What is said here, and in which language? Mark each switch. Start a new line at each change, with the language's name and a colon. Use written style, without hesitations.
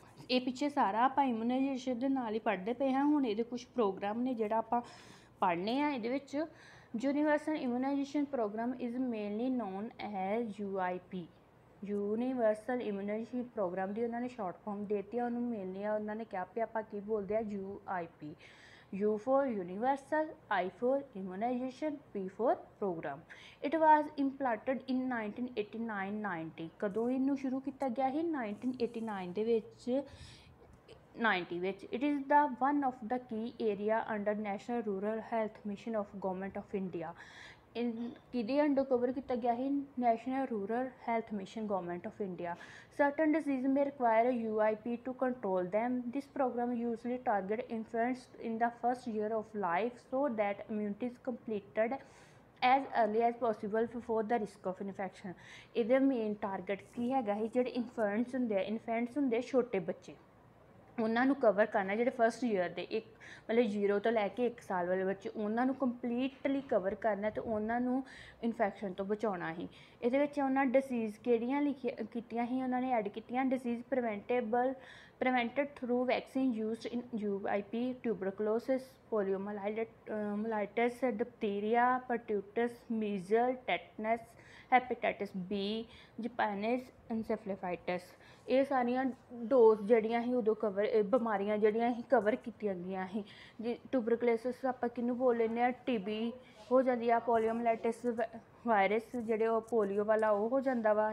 Punjabi: ਇਹ ਪਿੱਛੇ ਸਾਰਾ ਆਪਾਂ ਇਮੂਨਾਈਜੇਸ਼ਨ ਦੇ ਨਾਲ ਹੀ ਪੜ੍ਹਦੇ ਪਏ ਹਾਂ। ਹੁਣ ਇਹਦੇ ਕੁਛ ਪ੍ਰੋਗਰਾਮ ਨੇ ਜਿਹੜਾ ਆਪਾਂ ਪੜ੍ਹਨੇ ਆ ਇਹਦੇ ਵਿੱਚ।
English: Universal immunisation programme is mainly known as UIP।
Punjabi: Universal ਇਮੂਨਾਈਜੇਸ਼ਨ programme ਦੀ ਉਹਨਾਂ ਨੇ ਸ਼ਾਰਟ ਫਾਰਮ ਦੇ ਦਿੱਤੀ ਆ, ਉਹਨੂੰ ਮੇਨਲੀ ਉਹਨਾਂ ਨੇ ਕਿਹਾ ਵੀ ਆਪਾਂ ਕੀ ਬੋਲਦੇ ਆ, UIP।
English: U for universal, I for immunization, P for program. It was implemented in 1989-90।
Punjabi: ਕਦੋਂ ਇਹਨੂੰ ਸ਼ੁਰੂ ਕੀਤਾ ਗਿਆ ਸੀ? 1989 ਦੇ ਵਿੱਚ 90 ਵਿੱਚ।
English: It is the one of the key area under National Rural Health Mission of Government of India।
Punjabi: ਕਿਹਦੇ under cover ਕੀਤਾ ਗਿਆ ਸੀ?
English: National rural health mission, government of India. Certain diseases may require UIP to control them. This program usually targets infants in the first year of life so that immunity is completed as early as possible before the risk of infection।
Punjabi: ਇਹਦੇ main target ਕੀ ਹੈਗਾ ਸੀ? ਜਿਹੜੇ ਇਨਫੈਂਟਸ ਹੁੰਦੇ ਛੋਟੇ ਬੱਚੇ, ਉਹਨਾਂ ਨੂੰ cover ਕਰਨਾ, ਜਿਹੜੇ ਫਸਟ ਈਅਰ ਦੇ ਮਤਲਬ 0 ਤੋਂ ਲੈ ਕੇ 1 ਸਾਲ ਵਾਲੇ ਬੱਚੇ, ਉਹਨਾਂ ਨੂੰ ਕੰਪਲੀਟਲੀ ਕਵਰ ਕਰਨਾ ਅਤੇ ਉਹਨਾਂ ਨੂੰ ਇਨਫੈਕਸ਼ਨ ਤੋਂ ਬਚਾਉਣਾ ਸੀ। ਇਹਦੇ ਵਿੱਚ ਉਹਨਾਂ ਡਿਸੀਜ਼ ਕਿਹੜੀਆਂ ਕੀਤੀਆਂ ਸੀ? ਉਹਨਾਂ ਨੇ ਐਡ ਕੀਤੀਆਂ dishes
English: prevented through vaccine used in UIP, tuberculosis, poliomyelitis, diphtheria, pertussis, measles, tetanus, hepatitis B, Japanese encephalitis.
Punjabi: ਇਹ ਸਾਰੀਆਂ ਡੋਜ਼ ਜਿਹੜੀਆਂ ਸੀ ਉਦੋਂ ਬਿਮਾਰੀਆਂ ਜਿਹੜੀਆਂ ਸੀ ਕਵਰ ਕੀਤੀਆਂ ਗਈਆਂ ਸੀ। ਜੀ ਟਿਊਬਰਕਲੋਸਿਸ ਆਪਾਂ ਕਿਹਨੂੰ ਬੋਲ ਲੈਂਦੇ ਹਾਂ? TB ਹੋ ਜਾਂਦੀ ਆ। ਪੋਲੀਓਮਲਾਈਟਿਸ ਵਾਇਰਸ ਜਿਹੜੇ ਉਹ ਪੋਲੀਓ ਵਾਲਾ ਉਹ ਹੋ ਜਾਂਦਾ ਵਾ।